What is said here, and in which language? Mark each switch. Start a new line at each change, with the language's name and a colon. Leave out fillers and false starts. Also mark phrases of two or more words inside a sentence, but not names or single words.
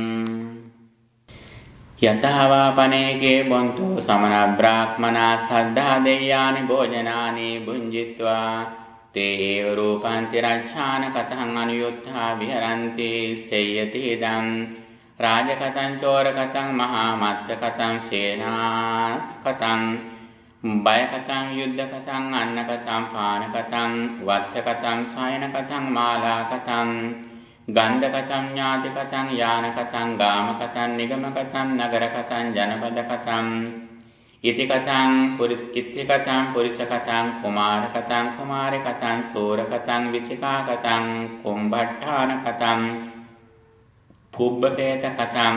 Pali: යතහවා පනේකේ බොන්තෝ සමන බ්‍රාහ්මනා සද්ධා දේයානි භෝජනානි භුඤ්ජිත්වා තේ ඒව රූපං තිරච්ඡාන කතං අනුයුත්තා විහරන්ති සේයති ඉදං රාජකතං චෝරකතං මහා මත්ත කතං සේනාස් කතං බය කතං යුද්ධ කතං අන්න කතං පාන කතං වත්ත කතං සයන කතං මාලා කතං ගන්ධ කතං ඥාති කතං යාන කතං ගාම කතං නිගම කතං නගර කතං ජනපද කතං ඉති කතං පුරිස කතං කුමාර කතං කුමාරි කතං සූර කතං විසිකා කතං කුම්භට්ඨාන කතං පුබ්බපේත කතං